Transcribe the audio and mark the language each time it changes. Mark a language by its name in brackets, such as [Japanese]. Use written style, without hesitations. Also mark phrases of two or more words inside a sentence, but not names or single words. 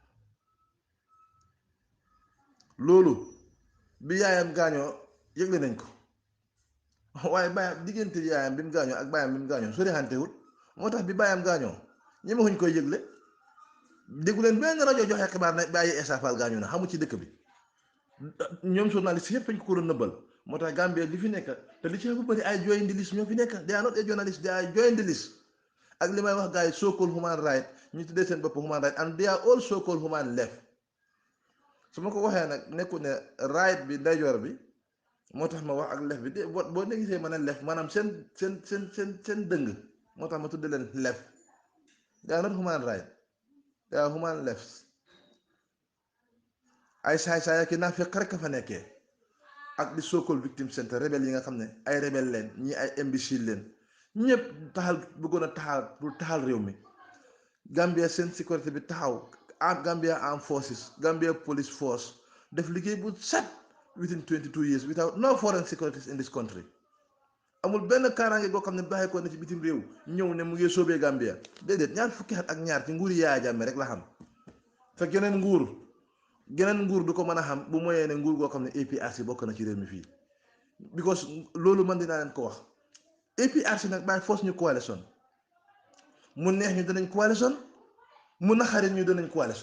[Wolof] loolu bi yaayam gaañoo yëgle nañ ko, waaye baayam diggante yaayam bi mu gaañoo ak baayam bi mu gaañoo sori xantewut. moo tax bi baayam gaañoo ñemewuñ koy yëgle, déggu leen benn rajo joxe xibaar ne bàyyi Essa Faal gaañoo na, xamu ci dëkk bi. ñoom journaliste yëpp fañ ko doon nëbbal. moo tax Gambie li fi nekk te li ci bu bëri ay journaliste ñoo fi nekk, [English] they are not a journalist, they are journalist. [Wolof] ak li may wax gars yi [English] so called human right, [Wolof] ñu tuddee seen bopp [English] human right, and they are all so called human left. [Wolof] su ma ko waxee nag nekku ne right bi ndeyjoor bi moo tax ma wax ak left bi de, boo ne gisee ma ne left maanaam seen dëng moo tax ma tudde leen left. [English] they are not human right, they are human left. [Wolof] ay saay-saay ak naa fekk rek fa nekkee, ak di [English] so-called victim center [Wolof] rebelle yi nga xam ne ay rebelle leen, ñii ay imbécile leen, ñëpp taxal bëggoon a taxal réew mi. Gambia seen sécurité bi taxaw, Gambia Armed Forces, Gambia Police Force def liggéey bu set [English] within 22 years without no foreign securities in this country. [Wolof] amul benn kaaraange goo xam ne bàyyi ko na ci bitim réew ñëw ne mu ngi soobee Gambia, déedéet. ñaar fukki at ak ñaar ci nguuri Yaya Jammeh rek la xam. fekk geneen nguur du ko mën a xam bu moyee ne nguur goo xam ne APRC bokk na ci réew mi fii. because loolu man dinaa leen ko wax, APRC nag [English] by force [Wolof] ñu coalition, mu neex ñu danañ coalition, mu naxari ñu danañ coalition.